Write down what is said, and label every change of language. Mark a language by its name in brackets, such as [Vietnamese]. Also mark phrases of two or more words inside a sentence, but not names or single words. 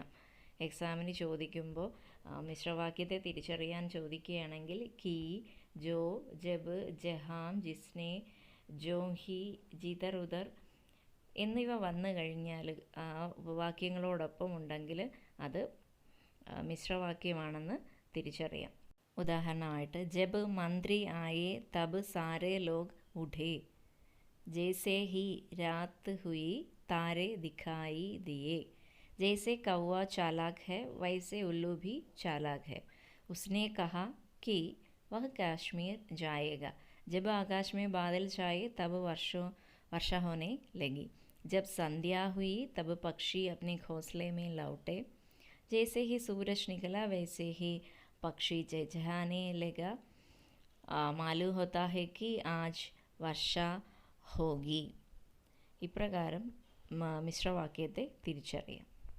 [Malayalam] എക്സാമിന് ചോദിക്കുമ്പോൾ മിശ്രവാക്യത്തെ തിരിച്ചറിയാൻ ചോദിക്കുകയാണെങ്കിൽ [Hindi] कि, जो, जब, जहाँ, जिसने, जोही, जिधर, उधर [Malayalam] എന്നിവ വന്നു കഴിഞ്ഞാൽ ഉപവാക്യങ്ങളോടൊപ്പം ഉണ്ടെങ്കിൽ അത് മിശ്രവാക്യമാണെന്ന് തിരിച്ചറിയാം. [Hindi] ഉദാഹരണമായിട്ട് जब मंत्री आए तब सारे लोग उठे, ജैसे ही रात हुई तारे दिखाई दिए, जैसे कौवा चालाक है वैसे उल्लू भी चालाक है, उसने कहा कि वह कश्मीर जाएगा, जब आकाश में बादल छाए तब वर्षा होने लगी, जब संध्या हुई तब पक्षी अपने घोंसले में लौटे, जैसे ही सूरज निकला वैसे ही पक्षी चहचहाने लगा, मालूम होता है कि आज वर्षा होगी. [Malayalam] ഇപ്രകാരം മിശ്രവാക്യത്തെ തിരിച്ചറിയാം.